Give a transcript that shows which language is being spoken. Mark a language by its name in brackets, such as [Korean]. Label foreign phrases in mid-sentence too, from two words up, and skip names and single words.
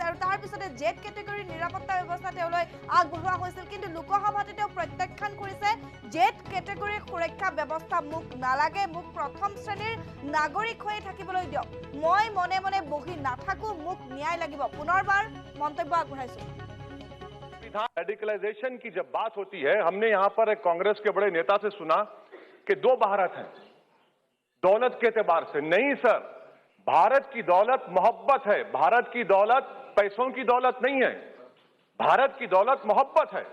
[Assamese] আৰু তাৰ পিছতে [English] Z categoryৰ [Assamese] নিৰাপত্তা ব্যৱস্থা তেওঁলৈ আগবঢ়োৱা হৈছিল। কিন্তু লোকসভাতে তেওঁ প্ৰত্যাখ্যান কৰিছে [English] Z categoryৰ [Assamese] সুৰক্ষা ব্যৱস্থা মোক নালাগে, মোক প্ৰথম শ্ৰেণীৰ নাগৰিক হৈয়ে থাকিবলৈ দিয়ক, মই মনে মনে বহি নাথাকো, মোক ন্যায় লাগিব, পুনৰবাৰ মন্তব্য আগবঢ়াইছো। [Hindi] रेडिकलाइजेशन की जब बात होती है, हमने यहां पर एक कांग्रेस के बड़े नेता से सुना कि 2 भारत हैं दौलत के एतबार से। नहीं सर, भारत की दौलत मोहब्बत है, भारत की दौलत पैसों की दौलत नहीं है, भारत की दौलत मोहब्बत है।